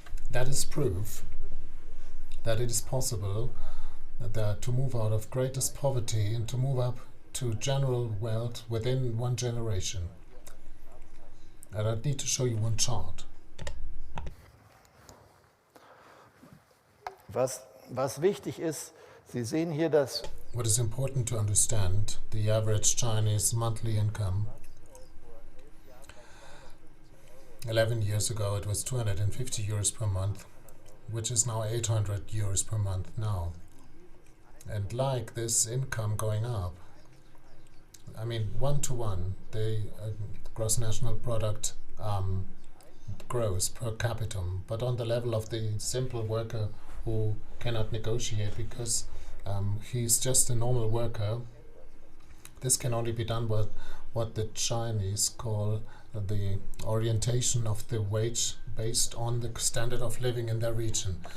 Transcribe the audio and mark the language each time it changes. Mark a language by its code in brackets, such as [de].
[en] That is proof that it is possible to move out of greatest poverty and to move up to general wealth within one generation. And I need to show you one chart. [de] Was wichtig ist, Sie sehen hier das. [en] What is important to understand, the average Chinese monthly income. 11 years ago it was 250 euros per month, which is now 800 euros per month now. And like this income going up, 1-to-1, the gross national product grows per capita, but on the level of the simple worker who cannot negotiate because he's just a normal worker, this can only be done by what the Chinese call the orientation of the wage based on the standard of living in their region.